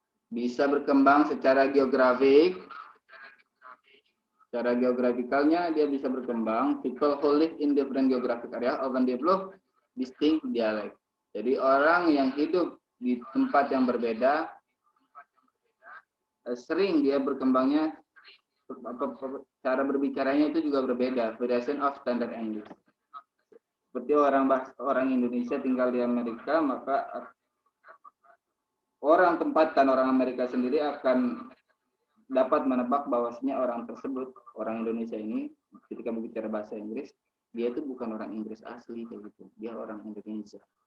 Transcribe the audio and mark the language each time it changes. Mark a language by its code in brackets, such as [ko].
[id] Bisa berkembang secara geografik. Secara geografikalnya dia bisa berkembang. [en] People who live in different geographic area often develop distinct dialect. [id] Jadi orang yang hidup di tempat yang berbeda sering dia berkembangnya, cara berbicaranya itu juga berbeda, [en] variation of standard English. [id] Seperti orang Indonesia tinggal di Amerika, maka orang tempatan orang Amerika sendiri akan dapat menebak bahwasanya orang tersebut, orang Indonesia ini, ketika berbicara bahasa Inggris, dia itu bukan orang Inggris asli kayak gitu, dia orang Indonesia.